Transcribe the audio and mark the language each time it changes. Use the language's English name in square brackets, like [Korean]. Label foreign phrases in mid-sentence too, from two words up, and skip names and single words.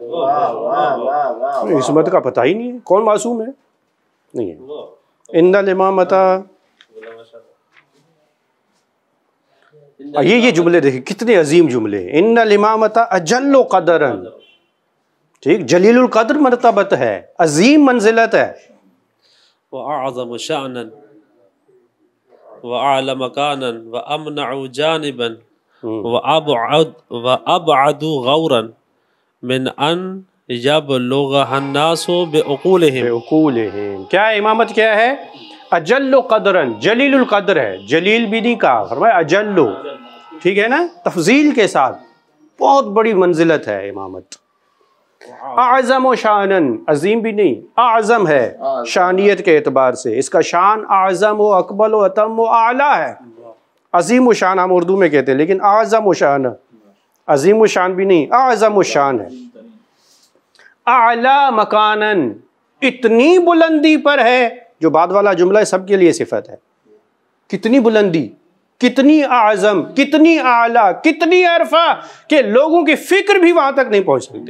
[Urdu] عصمت کا پتا ہی نہیں ہے، کون معصوم ہے، نہیں ہے. [Arabic] إن الإمامة, [Urdu] یہ جملے دیکھیے کتنے عظیم جملے ہیں. [Arabic] إن الإمامة أجل قدرا, [Urdu] ٹھیک، جلیل القدر مرتبت ہے، عظیم منزلت ہے. [Arabic] وأعظم شأنا وأعلى مكانا وأمنع جانبا وأبعد غورا من أن يبلغها الناس بعقولهم. [Urdu] کیا ہے امامت، کیا ہے. [Arabic] أجل قدرا, [Urdu] جلیل القدر ہے، جلیل بھی نہیں کہا، فرمایا اجل، ٹھیک ہے نا، تفضیل کے ساتھ، بہت بڑی منزلت ہے امامت. [Arabic] أعظم شأنا, [Urdu] عظیم بھی نہیں، اعظم ہے شانیت کے اعتبار سے، اس کا شان اعظم و اکبل و اتم و اعلیٰ ہے. عظیم و شان ہم اردو میں کہتے ہیں، لیکن اعظم و شان، عظیم و شان بھی نہیں، اعظم و شان ہے. [Arabic] أعلى مكانا, [Urdu] اتنی بلندی پر ہے، جو بعد والا جملہ ہے سب کے لیے صفت ہے. کتنی بلندی، کتنی اعظم، کتنی اعلیٰ، کتنی ارفع کہ لوگوں کی فکر بھی وہاں تک نہیں پہنچ سکتی.